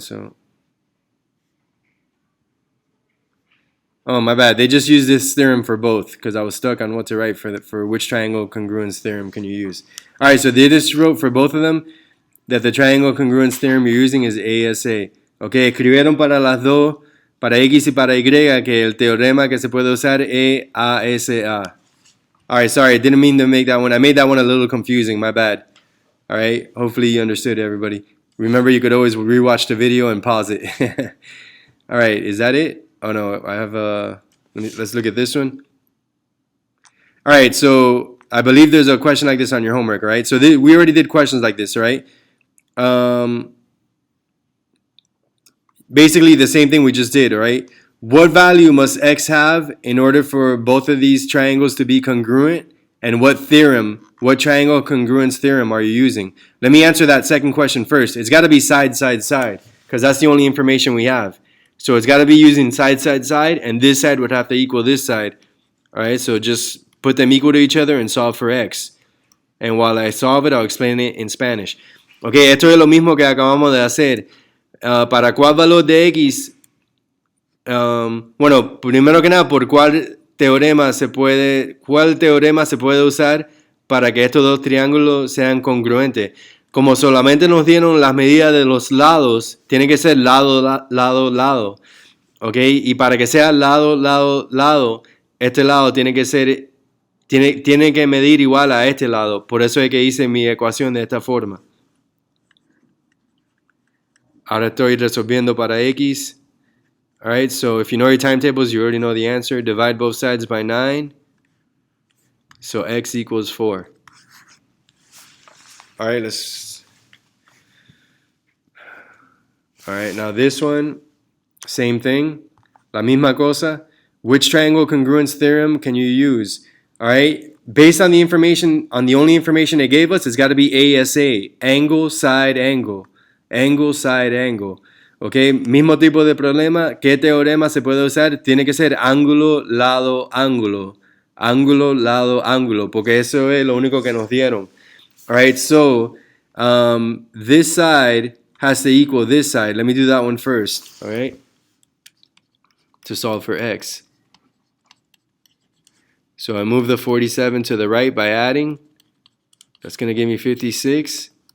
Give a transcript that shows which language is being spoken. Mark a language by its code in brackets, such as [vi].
[en] So, oh, my bad. They just used this theorem for both, because I was stuck on what to write for which triangle congruence theorem can you use. Alright, so they just wrote for both of them that the triangle congruence theorem you're using is ASA. [es] Ok, escribieron para las dos, para X y para Y, que el teorema que se puede usar es ASA. [en] Alright, sorry, I didn't mean to make that one. I made that one a little confusing, my bad. Alright, hopefully you understood, everybody. Remember, you could always rewatch the video and pause it. Alright, is that it? Oh no, I have let's look at this one. Alright, so I believe there's a question like this on your homework, right? So we already did questions like this, right? Basically the same thing we just did, right? What value must x have in order for both of these triangles to be congruent? And what theorem, what triangle congruence theorem are you using? Let me answer that second question first. It's got to be side, side, side, because that's the only information we have. So it's got to be using side, side, side, and this side would have to equal this side. All right, so just put them equal to each other and solve for x. And while I solve it, I'll explain it in Spanish. [es] Okay, esto es lo mismo que acabamos de hacer. ¿Para cuál valor de x? Bueno, primero que nada, ¿cuál teorema se puede usar para que estos dos triángulos sean congruentes? Como solamente nos dieron las medidas de los lados, tiene que ser lado, lado, lado. ¿Ok? Y para que sea lado, lado, lado, este lado tiene que medir igual a este lado. Por eso es que hice mi ecuación de esta forma. Ahora estoy resolviendo para x. [en] Alright, so if you know your timetables, you already know the answer. Divide both sides by 9. So x equals 4. Alright, Alright, now this one, same thing. [es] La misma cosa. [en] Which triangle congruence theorem can you use? Alright, based on the information, on the only information they gave us, it's got to be ASA. Angle, side, angle. Angle, side, angle. [es] Ok, mismo tipo de problema. ¿Qué teorema se puede usar? Tiene que ser ángulo, lado, ángulo. Ángulo, lado, ángulo. Porque eso es lo único que nos dieron. [en] Alright, so this side has to equal this side. Let me do that one first. Alright, to solve for x. So I move the 47 to the right by adding. That's going to give me 56.